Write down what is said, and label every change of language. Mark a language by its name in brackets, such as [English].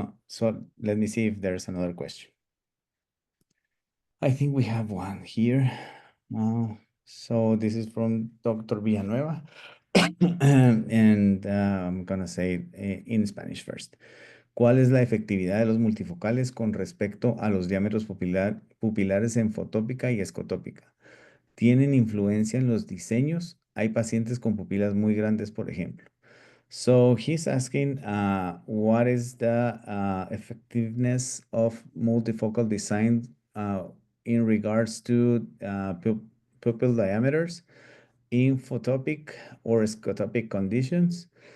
[English] So let me see if there's another question. I think we have one here. So this is from Dr. Villanueva. And I'm gonna say it in Spanish first. [Spanish] ¿Cuál es la efectividad de los multifocales con respecto a los diámetros pupilares en fotópica y escotópica? ¿Tienen influencia en los diseños? Hay pacientes con pupilas muy grandes, por ejemplo. [English] So he's asking, what is the effectiveness of multifocal design in regards to pupil diameters in photopic or scotopic conditions?